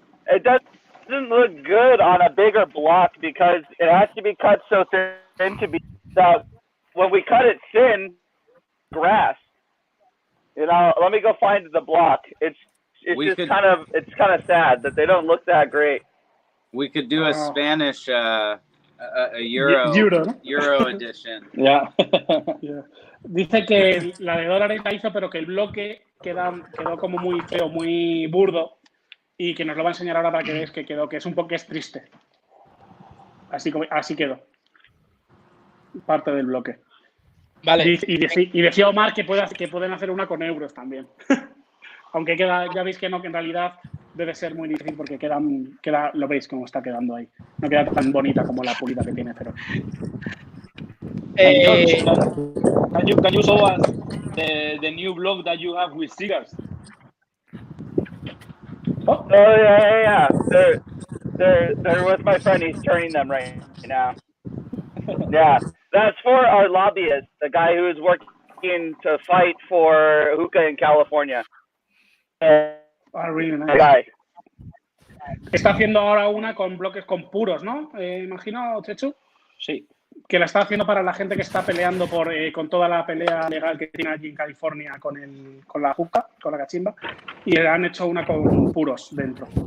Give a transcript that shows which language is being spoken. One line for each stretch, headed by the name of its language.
English: It doesn't look good on a bigger block because it has to be cut so thin to be that when we cut it thin, grass. You know, let me go find the block. It's kind of sad that they don't look that great. We could do a Spanish, a Euro edition. Yeah. Yeah.
Spanish: Dice que la de dólares la hizo, pero que el bloque quedó como muy feo, muy burdo, y que nos lo va a enseñar ahora para que veáis que quedó, que es un poco triste. Así quedó. Parte del bloque. Vale. Y decía Omar que pueden hacer una con euros también. Aunque ya veis que no, que en realidad debe ser muy difícil porque lo veis cómo está quedando ahí. No queda tan bonita como la pulida que tiene, pero...
English: Can you show us the new blog that you have with cigars? Oh yeah. They're with my friend. He's turning them right now. Yeah, that's for our lobbyist, the guy who is working to fight for hookah in California. Really nice.
Spanish: Está haciendo ahora una con bloques con puros, ¿no? Imagino, Chechu. Sí. Que la está haciendo para la gente que está peleando con toda la pelea legal que tiene allí en California con la hookah, con la cachimba, y han hecho una con puros dentro.